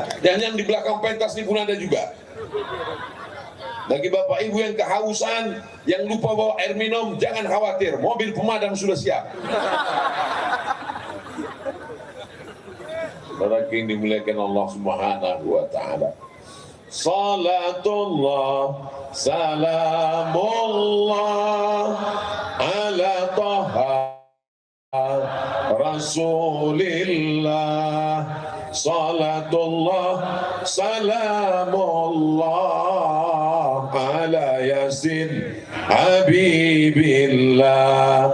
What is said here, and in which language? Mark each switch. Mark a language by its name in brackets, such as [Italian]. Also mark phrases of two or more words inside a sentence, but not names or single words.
[Indonesian] Dan yang di belakang pentas ini pun ada juga. Bagi bapak ibu yang kehausan, yang lupa bawa air minum, jangan khawatir, mobil pemadam sudah siap. Saudara yang dimuliakan Allah [Arabic] سبحانه وتعالى. صلاة الله سلام الله على طه رسول الله. صلاة الله سلام الله على يس حبيب الله.